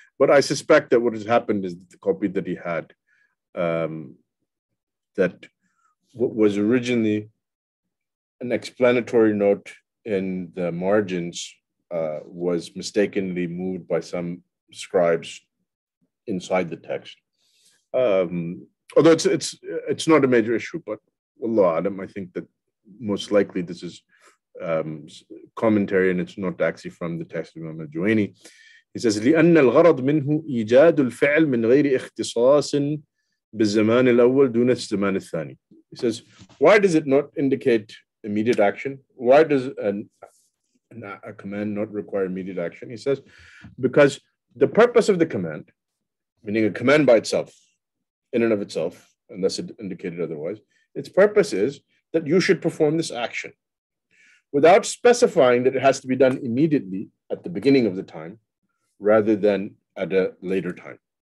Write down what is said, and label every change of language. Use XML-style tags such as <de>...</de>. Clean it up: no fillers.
<en>But I suspect that what has happened is the copy that he had, that what was originally an explanatory note in the margins was mistakenly moved by some scribes inside the text. Although it's not a major issue, but Wallahu Alam, I think that most likely this is commentary and it's not actually from the text of Imam al-Juwayni. He says,</en> <ar>لأن الغرض منه إيجاد الفعل من غير اختصاص بالزمان الأول دون الزمان الثاني. He</ar> <en>says, why does it not indicate immediate action? Why does a command not require immediate action? He says, because the purpose of the command, meaning a command by itself, in and of itself, unless it indicated otherwise, its purpose is that you should perform this action without specifying that it has to be done immediately at the beginning of the time rather than at a later time.</en>